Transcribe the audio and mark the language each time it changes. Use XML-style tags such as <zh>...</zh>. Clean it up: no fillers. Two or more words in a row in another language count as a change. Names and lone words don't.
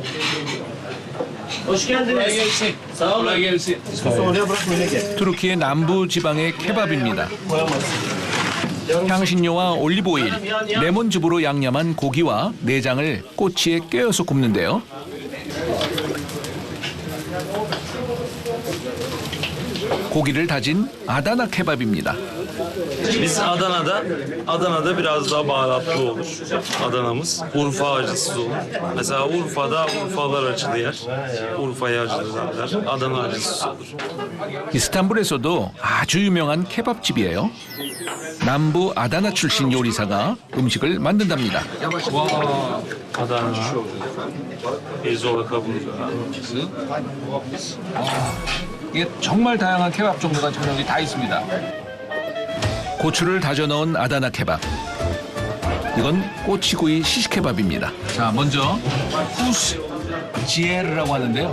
<ko>투르키의 남부 지방의 케밥입니다. 향신료와 올리브오일, 레몬즙으로 양념한 고기와 내장을 꼬치에 꿰어서 굽는데요. 고기를 다진 아다나 케밥입니다.</ko> <tr>Biz Adana'da biraz daha baharatlı olur. Adana'mız Urfa acısız olur. Mesela Urfa'da Urfalar acılı yer. Urfa'ya acılı derler. Adana acısız olur.</tr> <ko>이스탄불에서도 아주 유명한 케밥집이에요. 남부 아다나 출신 요리사가 음식을 만든답니다.</ko> <tr>Adana, Ezola kabuğu.</tr> <ko>이게 정말 다양한 케밥 종류가 저녁이 다 있습니다. 고추를 다져 넣은 아다나 케밥. 이건 꼬치구이 시시케밥입니다. 자, 먼저 후스 지에르라고 하는데요.</ko>